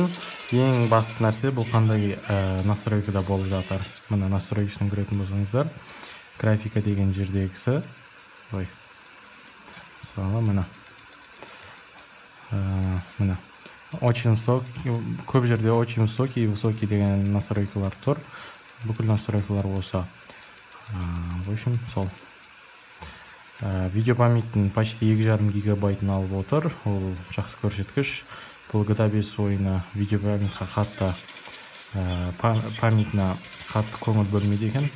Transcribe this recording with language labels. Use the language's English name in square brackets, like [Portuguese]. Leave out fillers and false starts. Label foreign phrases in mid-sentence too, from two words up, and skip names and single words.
[Kazakh] Ең басты нәрсе бұл қандай настройкада болып жатыр. Мына настройкасын көретін болсаңыздар, графика деген жердегісі. Ой. Мысалы, мына. [Russian] Очень высокий, [Kazakh] көп жерде [Russian] очень высокий и высокий [Kazakh] деген настройкалар тұр. Бүкіл настройкалар болса. [Russian] В общем, сол. [Kazakh] Видео памяттің почти 2,5 гигабайтын алып отыр. Ол жақсы көрсеткіш. бұл GTA 5 ойына видео памятқа қатты памятына қатты көңіл бөлмейді екен.